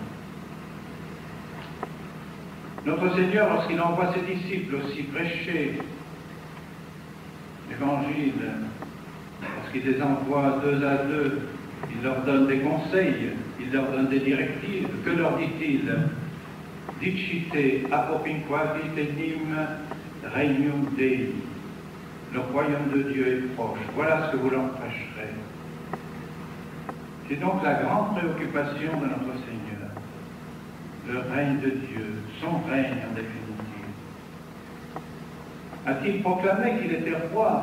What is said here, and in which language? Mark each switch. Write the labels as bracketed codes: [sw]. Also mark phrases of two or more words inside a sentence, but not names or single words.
[fr] Notre Seigneur, lorsqu'il envoie ses disciples aussi prêcher l'Évangile, lorsqu'il les envoie deux à deux, il leur donne des conseils, il leur donne des directives. Que leur dit-il? [la] Dicite apopinquavi tenim regnum Dei. [fr] Le royaume de Dieu est proche. Voilà ce que vous leur prêcherez. C'est donc la grande préoccupation de notre Seigneur. Le règne de Dieu, son règne en définitive. A-t-il proclamé qu'il était roi?